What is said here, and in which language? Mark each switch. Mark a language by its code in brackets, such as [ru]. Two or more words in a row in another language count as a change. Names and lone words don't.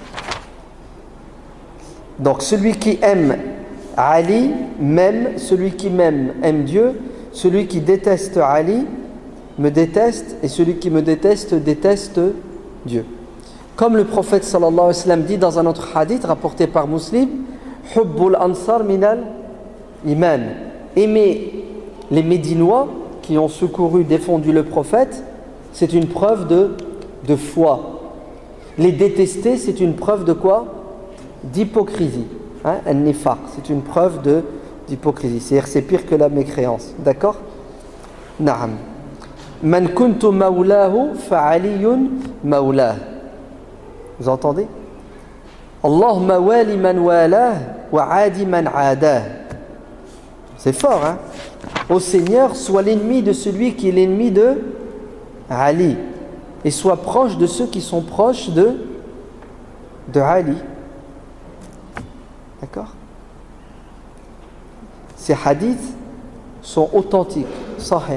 [fr] Donc celui qui aime Ali m'aime, celui qui m'aime aime Dieu, celui qui déteste Ali me déteste, et celui qui me déteste déteste Dieu. Comme le prophète [ar] صلى الله عليه وسلم [fr] dit dans un autre hadith rapporté par Muslim: [ar] حب الأنصار من الإيمان. [fr] Aimer les Médinois qui ont secouru, défendu le prophète, c'est une preuve de foi. Les détester, c'est une preuve de quoi? D'hypocrisie. Hein? An-nifaq, c'est une preuve d'hypocrisie. C'est-à-dire c'est pire que la mécréance. D'accord? Naam. [ar] من كنت مولاه فعلي مولاه. [fr] Vous entendez? [ar] اللهم وال من والاه وعاد من عاداه. [fr] C'est fort, hein? Ô Seigneur, sois l'ennemi de celui qui est l'ennemi de Ali, et sois proche de ceux qui sont proches de Ali. D'accord? Ces hadiths sont authentiques, sahih.